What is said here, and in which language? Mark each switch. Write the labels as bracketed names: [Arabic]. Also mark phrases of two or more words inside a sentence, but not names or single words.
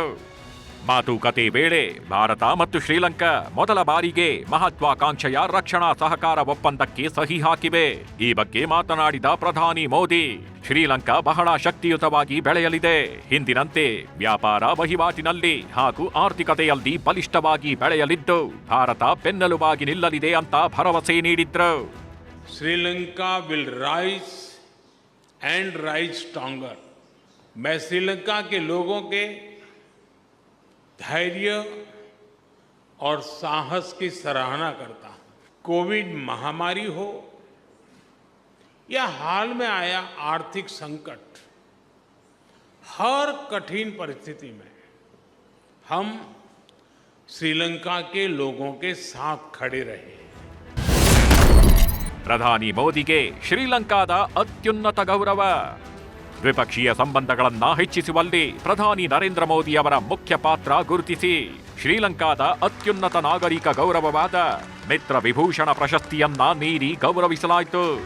[Kannada] ಮಾತುಕತೆ ವೇಳೆ ಭಾರತ ಮತ್ತು ಶ್ರೀಲಂಕಾ ಮೊದಲ ಬಾರಿಗೆ ಮಹತ್ವಾಕಾಂಕ್ಷೆಯ ರಕ್ಷಣಾ ಸಹಕಾರ ಒಪ್ಪಂದಕ್ಕೆ ಸಹಿ ಹಾಕಿವೆ. ಈ ಬಗ್ಗೆ ಮಾತನಾಡಿದ ಪ್ರಧಾನಿ ಮೋದಿ, ಶ್ರೀಲಂಕಾ ಬಹಳ ಶಕ್ತಿಯುತವಾಗಿ ಬೆಳೆಯಲಿದೆ. ಹಿಂದಿನಂತೆ ವ್ಯಾಪಾರ ವಹಿವಾಟಿನಲ್ಲಿ ಹಾಗೂ ಆರ್ಥಿಕತೆಯಲ್ಲಿ ಬಲಿಷ್ಠವಾಗಿ ಬೆಳೆಯಲಿದ್ದು ಭಾರತ ಬೆನ್ನೆಲುಬಾಗಿ ನಿಲ್ಲಲಿದೆ ಅಂತ ಭರವಸೆ ನೀಡಿದ್ರು. [English] श्रीलंका will rise and rise stronger. [Hindi] मैं श्रीलंका के लोगों के धैर्य और साहस की सराहना करता हूं. कोविड महामारी हो या हाल में आया आर्थिक संकट, हर कठिन परिस्थिति में हम श्रीलंका के लोगों के साथ खड़े रहे. [Kannada] ಪ್ರಧಾನಿ ಮೋದಿಗೆ ಶ್ರೀಲಂಕಾದ ಅತ್ಯುನ್ನತ ಗೌರವ. ದ್ವಿಪಕ್ಷೀಯ ಸಂಬಂಧಗಳನ್ನ ಹೆಚ್ಚಿಸುವಲ್ಲಿ ಪ್ರಧಾನಿ ನರೇಂದ್ರ ಮೋದಿ ಅವರ ಮುಖ್ಯ ಪಾತ್ರ ಗುರುತಿಸಿ ಶ್ರೀಲಂಕಾದ ಅತ್ಯುನ್ನತ ನಾಗರಿಕ ಗೌರವವಾದ ಮಿತ್ರ ವಿಭೂಷಣ ಪ್ರಶಸ್ತಿಯನ್ನ ನೀಡಿ ಗೌರವಿಸಲಾಯಿತು.